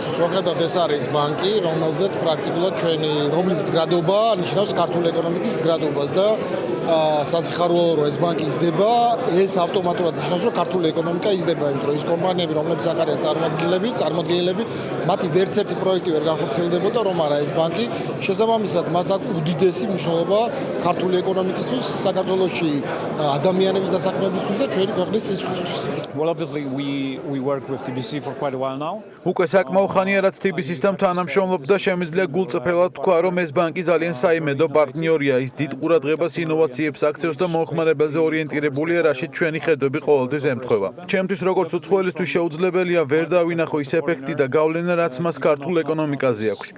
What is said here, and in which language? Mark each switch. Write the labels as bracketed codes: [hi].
[ka] ზოგადად ეს არის ბანკი, რომელზეც პრაქტიკულად რომლის მდგრადობა ნიშნავს ქართული ეკონომიკის მდგრადობას და სასიხარულო რომ ეს ბანკი იზრდება, ეს ავტომატურად ნიშნავს, რომ ქართული ეკონომიკა იზრდება, იმიტომ რომ ის კომპანიები, რომლებიც აქ არიან წარმოადგენლები, მათი ვერც ერთი პროექტი ვერ განხორციელდებოდა, რომ არა ეს ბანკი შესაბამისად მას აქვს უდიდესი მნიშვნელობა ქართული ეკონომიკისთვის, საქართველოში ადამიანების დასაქმებისთვის და ჩვენი ქვეყნის წინსვლისთვის. [en] Well, obviously we work with TBC for quite a while now. [ka] უკვე საკმაო ხანია რაც TBC-სთან თანამშრომლობ და შემიძლია გულწრფელად თქვა, რომ ეს ბანკი ძალიან საიმედო პარტნიორია, ის დიდ ყურადღებას ინოვაციებს აქცევს და მომხმარებელზე ორიენტირებულია, რაშიც ჩვენი ხედვები ყოველთვის ემთხვევა. ჩემთვის როგორც უცხოელისთვის შეუძლებელია ვერ დავინახო ის ეფექტი და გავლენა, რაც მას ქართულ ეკონომიკაზე აქვს.